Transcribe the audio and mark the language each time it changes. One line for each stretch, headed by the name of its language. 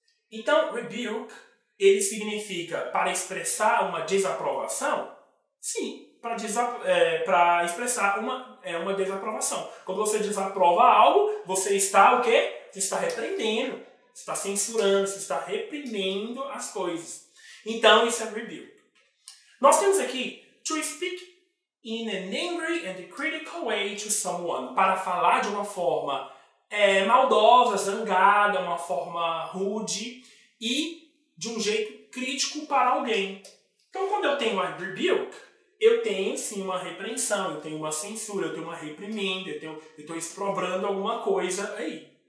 Portuguese: Então, rebuke, ele significa para expressar uma desaprovação? Sim, para expressar uma desaprovação. Quando você desaprova algo, você está o quê? Você está repreendendo, você está censurando, você está reprimendo as coisas. Então, isso é rebuke. Nós temos aqui
English: to speak in an angry and critical way to someone.
Portuguese: Para falar de uma forma maldosa, zangada, uma forma rude e de um jeito crítico para alguém. Então, quando eu tenho uma rebuke, eu tenho sim uma repreensão, eu tenho uma censura, eu tenho uma reprimenda, eu estou exprobrando alguma coisa aí.